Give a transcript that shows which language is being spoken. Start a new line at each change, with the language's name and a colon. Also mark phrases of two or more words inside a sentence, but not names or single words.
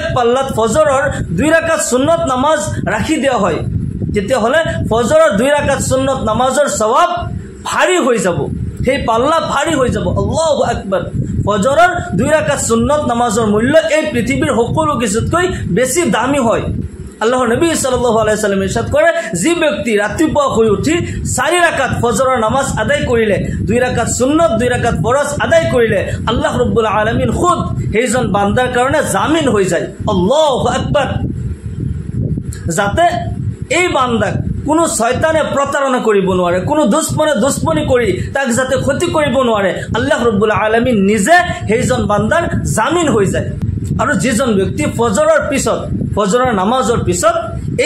Assamese: পাল্লাত ফজৰৰ 2 রাকাত সুন্নত নামাজ ৰাখি দিয়া হয় তেতিয়া হলে ফজৰৰ 2 রাকাত সুন্নত নামাজৰ সওয়াব ভাৰী হৈ যাব সেই পাল্লা ভাৰী হৈ যাব
Arabic: الله أكبر
Assamese: ফজৰৰ 2 রাকাত সুন্নত নামাজৰ মূল্য এই পৃথিৱীৰ সকলো কিছুতকৈ বেছি দামী হয় আল্লাহৰ নবী
Arabic: صلى الله عليه وسلم
Assamese: ইরশাদ কৰে যি ব্যক্তি ৰাতিপুৱা শুই উঠি 4 রাকাত ফজৰৰ নামাজ আদায় কৰিলে 2 রাকাত সুন্নত 2 রাকাত ফৰজ আদায় কৰিলে
Arabic: الله رب العالمين
Assamese: খুদ সেইজন বান্দাৰ কাৰণে জামিন হৈ যায়
Arabic: الله أكبر
Assamese: যাতে এই বান্দাক কোনো শয়তানে প্ৰতাৰণা কৰিব নোৱাৰে কোনো দুশ্মনে দুশ্মনী কৰি তাক যাতে ক্ষতি কৰিব নোৱাৰে
Arabic: الله رب العالمين
Assamese: নিজে সেইজন বান্দাৰ জামিন হৈ যায় আৰু যিজন ব্যক্তি ফজৰৰ পিছত ফজৰৰ নামাজৰ পিছত এই